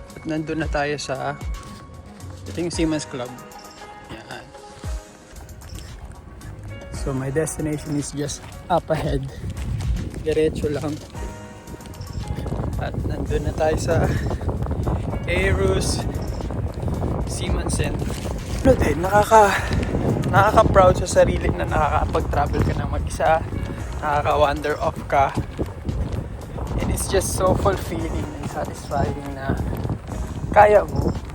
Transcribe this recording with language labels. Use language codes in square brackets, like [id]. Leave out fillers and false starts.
[tl] nandun na tayo sa ito yung Seamen's Club. Yan. [en] So my destination is just up ahead. [tl] Diretso lang. At nandun na tayo sa Aarhus Seaman Center. Ano din, nakaka-proud sa sarili na nakakapag-travel ka ng mag-isa, nakaka-wander off ka. [en] And it's just so fulfilling and satisfying [tl] na kaya mo.